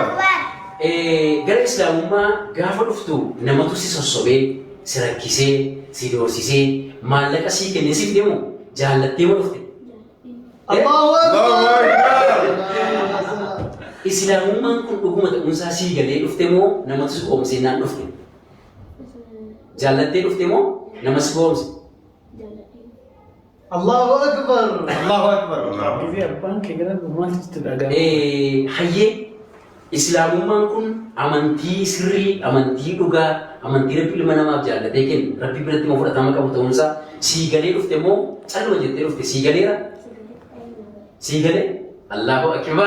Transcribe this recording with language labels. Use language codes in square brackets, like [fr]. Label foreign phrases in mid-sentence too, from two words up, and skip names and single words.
[om] Gara islaamummaa gaafa dhuftu namatu si sossobee, si rakkisee, si doorsisee, maallaqa sii kennee siif deemu jaallattee ma dhufte? [ar] Allahu akbar. [om] Islaamummaan kun dhuguma ta'uunsaa sii galee dhufte moo namatu si qoomsee naan dhufte? Jaallattee dhufte moo nama si qoomse? [ar] Allahu akbar. Allahu akbar. [om] Gisee abbaan kee gara maaltu dhagaa? Hayyee islaamummaan kun amantii sirrii, amantii dhugaa, amantii rabbi ilma namaaf jaallatee kennu rabbi biratti ma fudhatama qabu ta'uunsaa sii galee dhufte moo calluma jettee dhufte sii galeera? Sii galee? [ar] الله أكبر.